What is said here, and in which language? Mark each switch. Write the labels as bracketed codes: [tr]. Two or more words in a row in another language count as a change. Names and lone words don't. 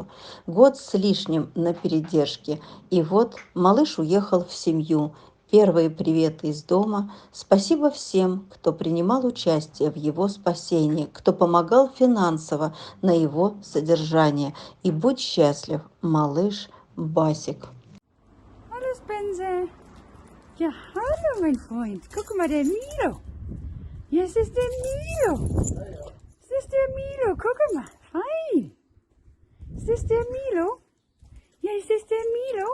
[ru] Год с лишним на передержке, и вот малыш уехал в семью. Первые приветы из дома. Спасибо всем, кто принимал участие в его спасении, кто помогал финансово на его содержание. И будь счастлив, малыш Басик. [de] Hallo Spencer. Ja, hallo mein Freund. Guck mal, der Milo. Ja, es ist der Milo. Es ist der Milo. Guck mal. Fein. Ist das der Milo? Ja, ist das der Milo?